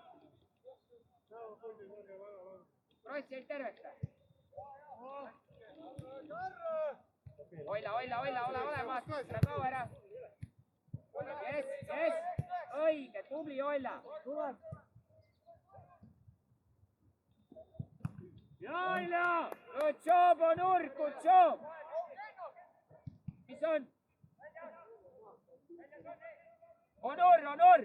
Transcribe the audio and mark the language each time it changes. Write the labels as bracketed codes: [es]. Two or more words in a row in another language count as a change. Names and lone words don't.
[et] Kross jäid terveks. Oila, ole olemas, ära kao ära. Yes, õige, tubli Oila. ja Oila! [en] Good job, Onur, good job. [et] Mis on? Onur!